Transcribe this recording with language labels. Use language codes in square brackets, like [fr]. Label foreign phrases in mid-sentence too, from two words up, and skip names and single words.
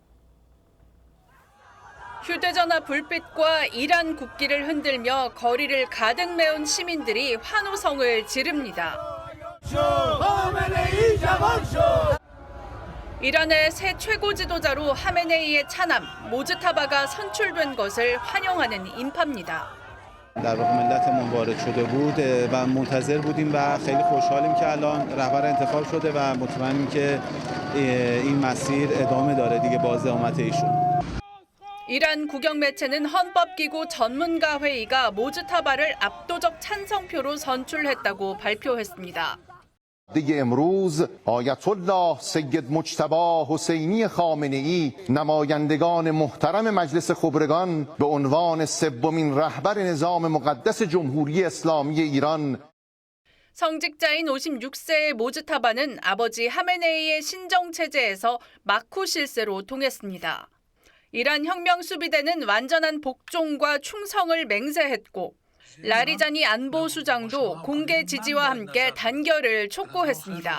[ko] 휴대전화 불빛과 이란 국기를 흔들며 거리를 가득 메운 시민들이 환호성을 지릅니다. 이란의 새 최고 지도자로 하메네이의 차남 모즈타바가 선출된 것을 환영하는 인파입니다. [fa] در واقع ملتمون وارد شده بود و منتظر بودیم و خیلی خوشحالیم که الان رهبر انتخاب شده و مطمئنیم که این مسیر ادامه داره دیگه باز اقامت ایشون. [ko] 이란 국영 매체는 헌법기구 전문가 회의가 모즈타바를 압도적 찬성표로 선출했다고 발표했습니다. [fa] دیگه امروز آیت الله سید مجتبی حسینی خامنه‌ای نمایندگان محترم مجلس خبرگان به عنوان سومین رهبر نظام مقدس جمهوری اسلامی ایران [ko] 성직자인 56세의 모즈타바는 아버지 하메네이의 신정체제에서 마쿠 실세로 통했습니다. 이란 혁명 수비대는 완전한 복종과 충성을 맹세했고 라리자니 안보수장도 공개 지지와 함께 단결을 촉구했습니다.